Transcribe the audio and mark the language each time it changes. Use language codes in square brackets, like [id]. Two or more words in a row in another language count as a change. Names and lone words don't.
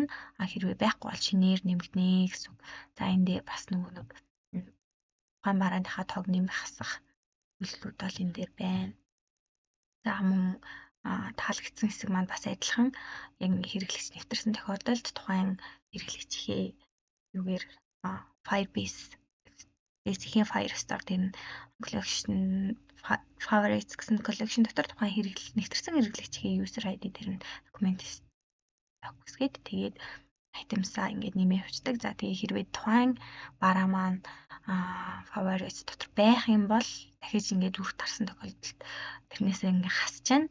[mn] Хэрвээ байхгүй бол шинээр нэмэгдэнэ гэсэн үг. За энэ дээр бас нөгөө нэг тухайн барааныхаа тоог нэмэх хасах үйлдэлүүд бол энэ дээр байна. За мөн таалагдсан хэсэг маань бас адилхан яг хэрэглэгч нэвтэрсэн тохиолдолд тухайн хэрэглэгчийн юугээр Firebase-ийн Firestore дээр нь [en] collection favorites [mn] гэсэн collection дотор тухайн нэвтэрсэн хэрэглэгчийн [en] user ID [mn] дээр нь документ өгсгээд тэгээд items-аа ингээд нэмээ явуулдаг. За тэгээд хэрвээ тухайн бараа маань favorites дотор байх юм бол дахиж ингээд үрт тарсан тохиолдолд тэрнээсээ ингээд хасч чана.